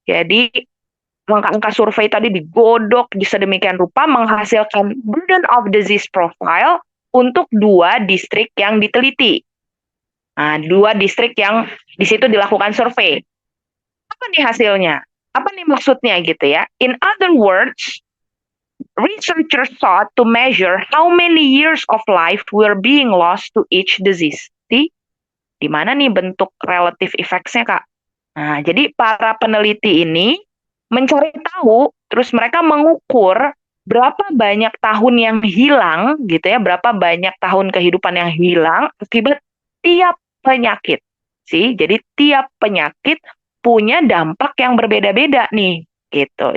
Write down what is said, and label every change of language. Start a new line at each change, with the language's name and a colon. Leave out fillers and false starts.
Indonesian: Jadi angka-angka survei tadi digodok sedemikian rupa menghasilkan burden of disease profile untuk 2 distrik yang diteliti. Nah, 2 distrik yang di situ dilakukan survei. Apa nih hasilnya? Apa nih maksudnya gitu ya?
English: In other words, researchers sought to measure how many years of life were being lost to each disease.
Indonesian: Di mana nih bentuk relative effects-nya, Kak? Nah, jadi para peneliti ini mencari tahu, terus mereka mengukur berapa banyak tahun yang hilang gitu ya, berapa banyak tahun kehidupan yang hilang akibat tiap penyakit. Jadi tiap penyakit punya dampak yang berbeda-beda nih, gitu.